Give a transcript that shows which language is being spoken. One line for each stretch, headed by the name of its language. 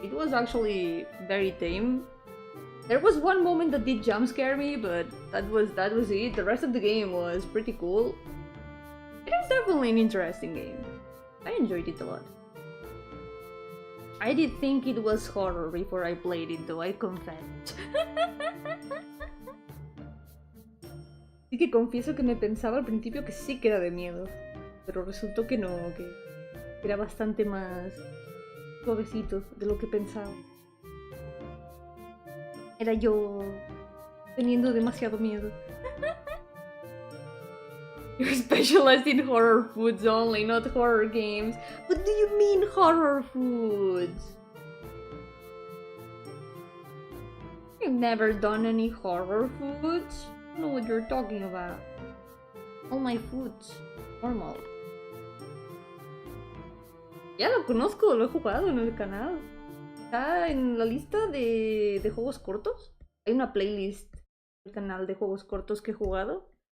English: It was actually very tame. There was one moment that did jump scare me, but that was it. The rest of the game was pretty cool. It is definitely an interesting game. I enjoyed it a lot. I did think it was horror before I played it, though, I confess.
Spanish: Así que confieso que me pensaba al principio que sí que era de miedo, pero resultó que no, que era bastante más suavecito de lo que pensaba. Era yo teniendo demasiado miedo.
English: You're specialized in horror foods only, not horror games. What do you mean horror foods? You've never done any horror foods? I don't know what you're talking about. All my foods, normal.
Spanish: Ya lo conozco, lo he jugado en el canal. Está en la lista de juegos cortos. Hay una playlist del canal de juegos cortos que he jugado.